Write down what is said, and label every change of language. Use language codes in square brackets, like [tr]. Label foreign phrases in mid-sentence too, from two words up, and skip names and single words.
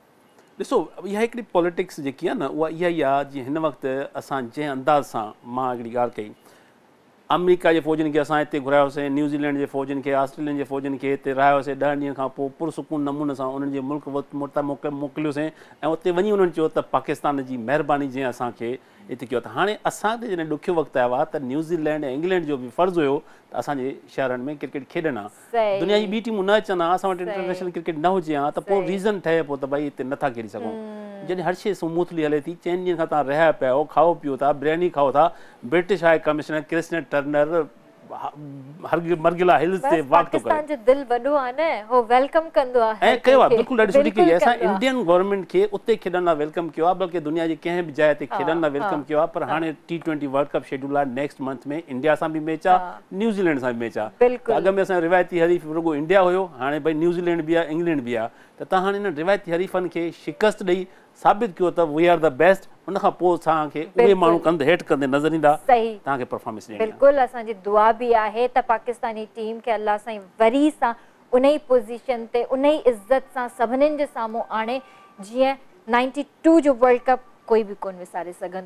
[sd] ॾिसो इहा हिकिड़ी पॉलिटिक्स जेकी आहे न उहा इहा ई आहे, जीअं हिन वक़्तु असां जंहिं अंदाज़ सां मां हिकिड़ी ॻाल्हि कई, अमेरिका जे फ़ौजनि खे असां हिते घुरायोसीं, न्यूज़ीलैंड जे फ़ौजनि खे, ऑस्ट्रेलियन जे फ़ौजनि खे हिते रहायोसीं, 10 ॾींहंनि खां पोइ पुरसुकून नमूने सां उन्हनि जे मुल्क मोकिलियोसीं ऐं उते वञी उन्हनि चयो त पाकिस्तान जी महिरबानी जीअं असांखे हिते कयो। त हाणे असां ते जॾहिं ॾुखियो वक़्तु आयो आहे त न्यूज़ीलैंड ऐं इंग्लैंड जो बि फ़र्ज़ु हुयो त असांजे शहरनि में क्रिकेट खेॾनि हा, सही। दुनिया जी ॿी टीमूं न अचनि हा, असां वटि इंटरनेशनल क्रिकेट न हुजे हा, त पोइ रीज़न ठहे पोइ त भई हिते नथा खेॾी सघूं। जॾहिं हर शइ स्मूथली हले थी, 4 ॾींहंनि खां तव्हां रहिया पिया आहियो, खाओ पीओ था, बिरयानी खाओ था, [en] British High Commissioner [sd] क्रिस्टन टर्नर मरगिला हिल्स ते वॉक थो करे। पाकिस्तान जो दिल वॾो आहे न, हो वेलकम कंदो आहे। ऐं कयो आहे, बिल्कुलु ॾाढी सुठी कई आहे। असां इंडियन गवर्नमेंट खे उते खेॾण लाइ वेलकम कयो आहे, बल्कि दुनिया जी कंहिं बि जाइ ते खेॾण लाइ वेलकम कयो आहे। पर हाणे T20 वर्ल्ड कप शेड्यूल आहे [en] next month [sd] में, इंडिया सां बि मैच आहे, न्यूज़ीलैंड सां बि मैच आहे। त अॻ में असांजो रिवायती हरीफ़ रुॻो इंडिया हुयो, हाणे भई न्यूज़ीलैंड बि आहे, इंग्लैंड बि आहे। त तव्हां हाणे हिन रिवायती हरीफ़नि खे शिकस्त ॾेई साबित कयो त [en] we are the best, [sd] उन खां पोइ तव्हांखे उहे माण्हू कंदे हेठि कंदे नज़र ईंदा, तव्हांखे परफॉर्मेंस ॾियणी आहे। बिल्कुलु असांजी दुआ बि आहे त पाकिस्तानी टीम खे अल्लाह साईं वरी सां उन ई पोज़ीशन ते, उन ई इज़त सां सभिनीनि जे साम्हूं आणे, जीअं 92 जो वर्ल्ड कप कोई बि कोन विसारे सघंदो।